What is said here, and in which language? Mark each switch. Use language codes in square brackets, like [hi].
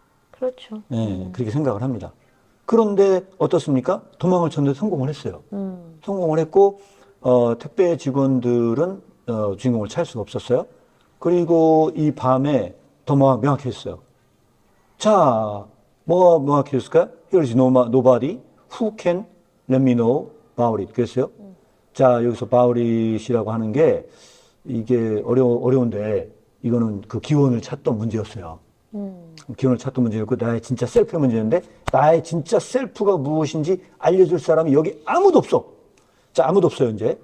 [ko] 그렇죠. 네, 그렇게 생각을 합니다. 그런데 어떻습니까? 도망을 쳤는데 성공을 했어요. 성공을 했고, 택배 직원들은 주인공을 찾을 수가 없었어요. 그리고 이 밤에 더 명확했어요. 자, 뭐가 명확했을까요? [en] Here is nobody who can let me know about it. [ko] 그랬어요. 자, 여기서 about it이라고 하는 게 이게 어려운데 이거는 그 기원을 찾던 문제였어요. 기원을 찾던 문제였고, 나의 진짜 셀프의 문제였는데, 나의 진짜 셀프가 무엇인지 알려줄 사람이 여기 아무도 없어. 자, 아무도 없어요, 이제.